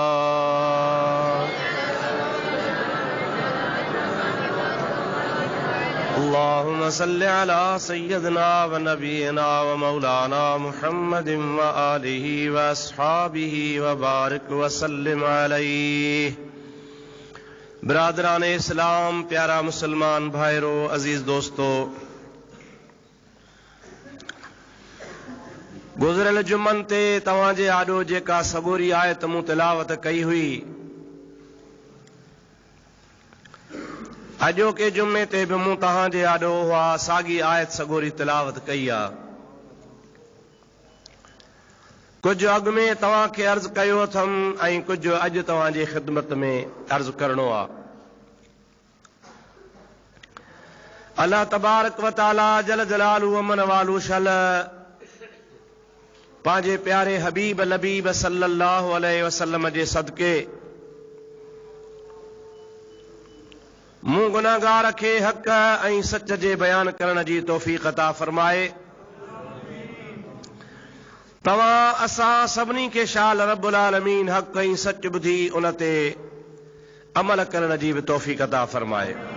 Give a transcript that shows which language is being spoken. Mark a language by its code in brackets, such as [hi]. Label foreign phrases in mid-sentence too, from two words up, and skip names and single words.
[ar] اللهم صل على سيدنا ونبينا ومولانا محمد وآله وأصحابه وبارك وسلم عليه [ur] برادران اسلام [sd] प्यारा मुसलमान भाइरो अजीज दोस्तों गुज़रियल जुमन ते तव्हांजे आॾो जेका सगोरी आयत मूं तिलावत कई हुई अॼोके जुमे ते बि मूं तव्हांजे आॾो उहा साॻी आयत सगोरी तिलावत कई आहे कुछ अग में तव्हां खे अर्ज़ कयो अथमि ऐं कुछ अॼु तव्हांजी ख़िदमत में अर्ज़ करणो आहे। अल्लाह [ar] تبارك وتعالى جل جلاله وعم نواله [sd] शल पांजे प्यारे हबीब लबीब [ar] صلى الله عليه وسلم [sd] जे सदके मूं गुनाहगार खे हक़ ऐं सच जे बयान करण जी तौफ़ीक़ अता फरमाए। तव्हां असां सभिनी खे शाल [ar] رب العالمين [sd] हक़ ऐं सच ॿुधी उन ते अमल करण जी बि तौफ़ीक़ अता फरमाए।